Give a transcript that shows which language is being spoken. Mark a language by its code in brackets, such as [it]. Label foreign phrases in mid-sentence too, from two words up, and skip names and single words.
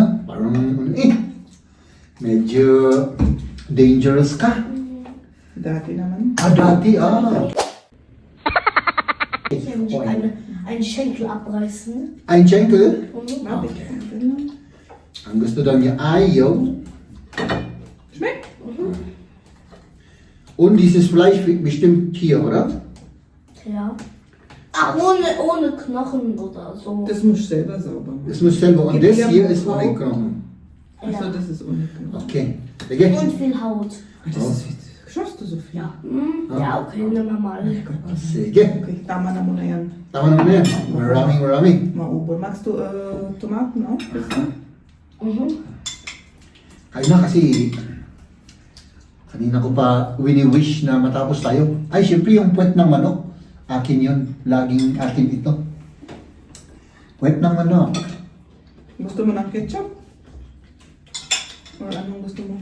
[tl] Parang, medyo dangerous ka. Dati naman. Dati, [de] Ein Schenkel abreißen. Ein Schenkel? [tl] Bakit? Ang gusto daw niya ayaw. [de] Schmeckt? Und dieses Fleisch bestimmt hier, oder? Ja. Ohne Knochen oder so. Das muss selber sauber machen. Das muss selber. Und Gibt das ja hier auch ist ohne Haut. Knochen. Achso, das ist ohne Knochen. [tl] Okay. Sige. [de] Und viel Haut. Das ist viel. Schaffst du so viel? Ja. Ja, okay, nehmen wir mal. [tl] Sige. Okay, tama na muna yan. Tama naman yan. Marami. [de] Maubol. Magst du Tomaten auch? [tl] Kain na kasi kanina ko pa wini-wish na matapos tayo. Ay, syempre yung puwet ng manok. Akin yun. Laging akin ito. Puwet ng manok. Gusto mo ng ketchup? Or anong gusto mo?